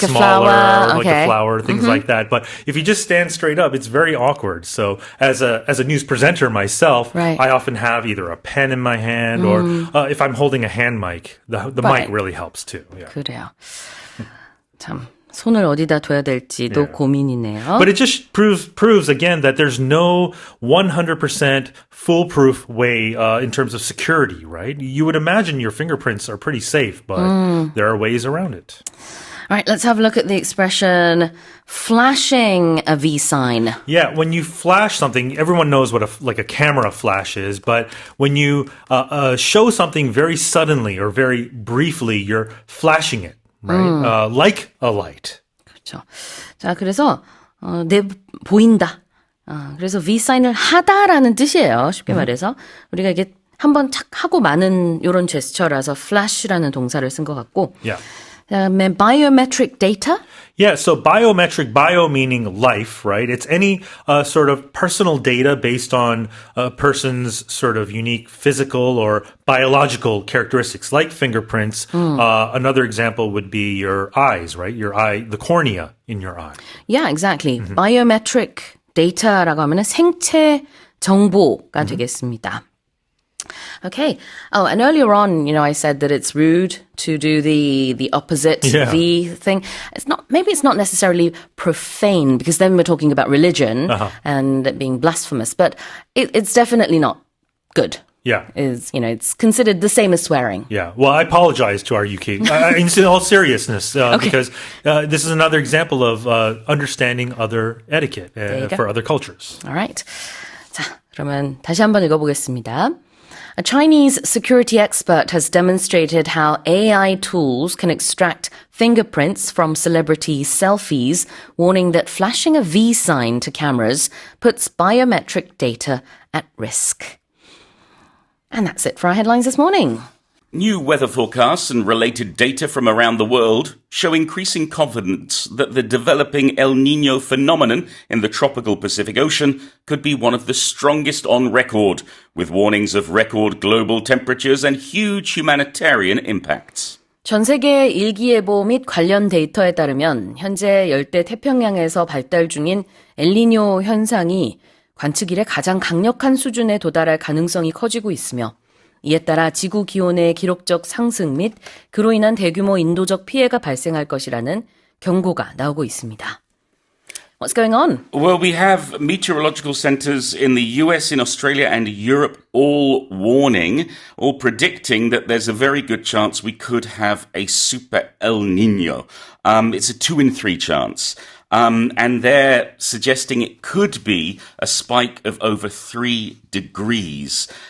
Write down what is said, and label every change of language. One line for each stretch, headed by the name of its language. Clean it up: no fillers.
English: like smaller, a flower. like a flower, things like that. But if you just stand straight up, it's very awkward. So as a news presenter myself, right. I often have either a pen in my hand or if I'm holding a hand mic, the mic really helps too. Yeah.
Korean: 그래요. 참. 손을 어디다 둬야 될지도 고민이네요.
English: But it just proves again that there's no 100% foolproof way in terms of security, right? You would imagine your fingerprints are pretty safe, but there are ways around it. All right, let's have a look at the expression flashing a V sign. Yeah, when you flash something, everyone knows what a camera flash is, but when you show something very suddenly or very briefly, you're flashing it. Right? Like a light.
Korean: 그렇죠. 자, 그래서 보인다. 그래서 V 사인을 하다라는 뜻이에요. 쉽게 말해서 우리가 이게 한번 착 하고 마는 이런 제스처라서 flash라는 동사를 쓴 것 같고.
English: Yeah.
Korean: 그다음에 biometric data.
English: Yeah, so biometric, bio meaning life, right? It's any sort of personal data based on a person's sort of unique physical or biological characteristics, like fingerprints. Another example would be your eyes, right? Your eye, the cornea in your eye. Yeah, exactly.
Korean: Biometric data라고 하면은 생체 정보가 되겠습니다.
English: Okay. Oh, and earlier on, you know, I said that it's rude to do the opposite V thing. Maybe it's not necessarily profane because then we're talking about religion and it being blasphemous, but it's definitely not good. Yeah. It's considered the same as swearing. Yeah. Well, I apologize to our UK, in all seriousness, because this is another example of understanding other etiquette for other cultures. All right.
Korean: 자, 그러면 다시 한번 읽어보겠습니다.
English: A Chinese security expert has demonstrated how AI tools can extract fingerprints from celebrity selfies, warning that flashing a V sign to cameras puts biometric data at risk. And that's it for our headlines this morning. New weather forecasts and related data from around the world show increasing confidence that the developing El Niño phenomenon in the tropical Pacific Ocean could be one of the strongest on record, with warnings of record global temperatures and huge humanitarian impacts.
Korean: 전 세계 일기예보 및 관련 데이터에 따르면 현재 열대 태평양에서 발달 중인 엘니뇨 현상이 관측 이래 가장 강력한 수준에 도달할 가능성이 커지고 있으며 이에 따라 지구 기온의 기록적 상승 및 그로 인한 대규모 인도적 피해가 발생할 것이라는 경고가 나오고 있습니다.
English: What's going on? Well, we have meteorological centers in the US, in Australia, and Europe all warning, all predicting that there's a very good chance we could have a super El Niño. It's a 2 in 3 chance. And they're suggesting it could be a spike of over 3 degrees.